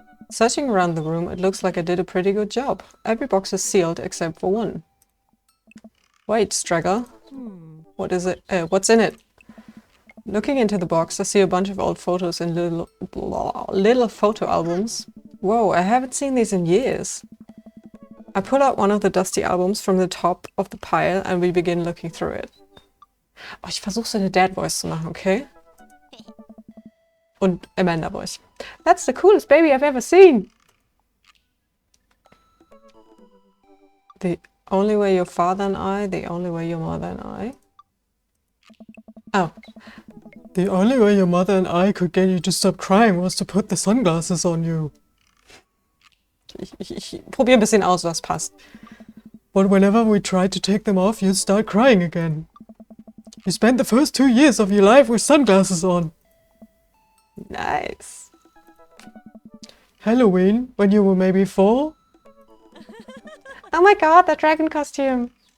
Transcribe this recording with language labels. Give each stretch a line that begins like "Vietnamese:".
English: Searching around the room, it looks like I did a pretty good job. Every box is sealed except for one. Wait, Struggle. What is it? What's in it? Looking into the box, I see a bunch of old photos in little photo albums. Whoa, I haven't seen these in years. I pull out one of the dusty albums from the top of the pile and we begin looking through it.
German: Oh, ich versuche so eine Dad-Voice zu machen, okay? Und Amanda-Voice.
English: That's the coolest baby I've ever seen! The only way your father and I, the only way your mother and I... Oh. The only way your mother and I could get you to stop crying was to put the sunglasses on you.
German: Ich probiere ein bisschen aus, was passt.
English: But whenever we tried to take them off, you'd start crying again. You spent the first 2 years of your life with sunglasses on. Nice. Halloween, when you were maybe 4? Oh my god, that dragon costume.